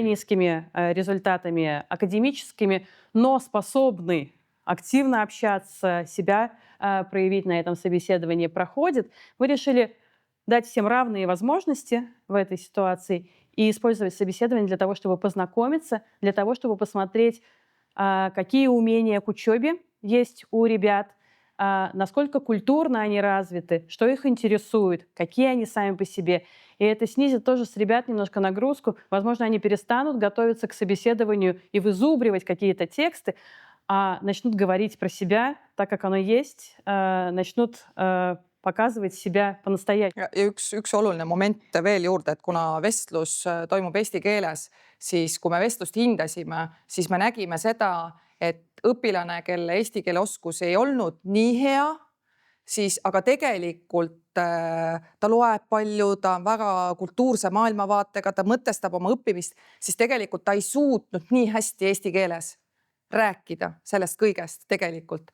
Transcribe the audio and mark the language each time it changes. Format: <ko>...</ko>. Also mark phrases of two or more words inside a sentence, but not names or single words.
<ru>низкими результатами академическими, но способный активно общаться, себя проявить на этом собеседовании проходит, мы решили дать всем равные возможности в этой ситуации и использовать собеседование для того, чтобы познакомиться, для того, чтобы посмотреть, какие умения к учебе есть у ребят, насколько культурно они развиты, что их интересует, какие они сами по себе. И это снизит тоже с ребят немножко нагрузку. Возможно, они перестанут готовиться к собеседованию и вызубривать какие-то тексты, а начнут говорить про себя так, как оно есть, начнут показывать себя по-настоящему.</ru> <et>Ja üks oluline moment veel juurde, et kuna vestlus toimub eesti keeles, siis kui me vestlust hindasime, siis me nägime seda, et õpilane, kelle eesti keele oskus ei olnud nii hea, siis aga tegelikult ta loeb palju, ta on väga kultuurse maailmavaatega, ta mõtestab oma õppimist, siis tegelikult ta ei suutnud nii hästi eesti keeles rääkida sellest kõigest tegelikult.</et>